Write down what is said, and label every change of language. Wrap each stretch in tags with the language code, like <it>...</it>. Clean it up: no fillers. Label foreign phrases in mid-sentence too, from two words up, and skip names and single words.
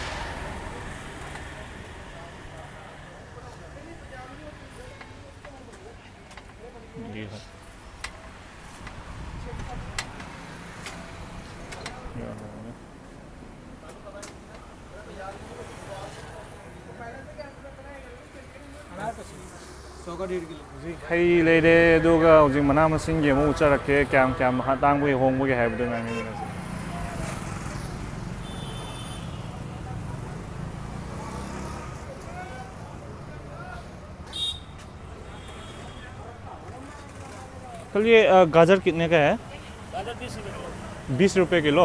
<hi>ये है। सौ का 1.5 किलो।</hi> <mni>ꯍꯩ ꯂꯩꯔꯦ ꯑꯗꯨꯒ ꯍꯧꯖꯤꯛ ꯃꯅꯥ ꯃꯁꯤꯡꯒꯤ ꯑꯃꯨꯛ ꯎꯠꯆꯔꯛꯀꯦ ꯀꯌꯥꯝ ꯇꯥꯡꯕꯒꯤ ꯍꯣꯡꯕꯒꯤ ꯍꯥꯏꯕꯗꯨ ꯉꯥꯡꯃꯤꯟꯅꯁꯤ꯫</mni> <hi>कल ये गाजर कितने का है? गाजर 20 रुपये किलो। 20 रुपये किलो।</hi>